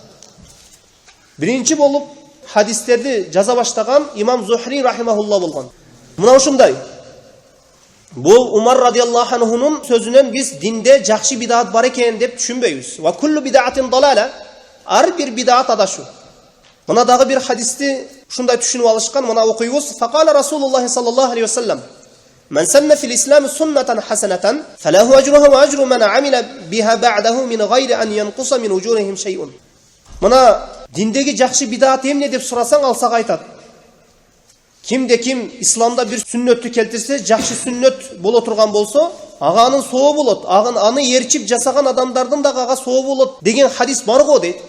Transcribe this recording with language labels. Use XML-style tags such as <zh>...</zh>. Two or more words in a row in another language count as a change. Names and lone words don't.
<ky>Биринчи болуп хадистерди жаза баштаган имам Зухри рахимахулла болгон. Мына ушундай. Бул Умар радиаллаху анхунун сөзүнөн биз динде жакшы бидаат бар экен деп түшүнбөйбүз.</ky> <ar>وكل بدعة ضلالة.</ar> <ky>Ар бир бидаат адашуу. Мына дагы бир хадисти ушундай түшүнүп алышкан. Мына окуйбуз.</ky> <ar>فقال رسول الله صلى الله عليه وسلم: من سن في الإسلام سنة حسنة فله أجرها وأجر من عمل بها بعده من غير أن ينقص من أجورهم شيء."</ar> <ky>Мына диндеги жакшы бидаат эмне деп сурасаң, алсак айтат: Кимде ким исламда бир сүннөттү келтирсе, жакшы сүннөт боло турган болсо, ага анын сообу болот. Аны ээрчип жасаган адамдардын дагы ага сообу болот деген хадис бар го дейт.</ky>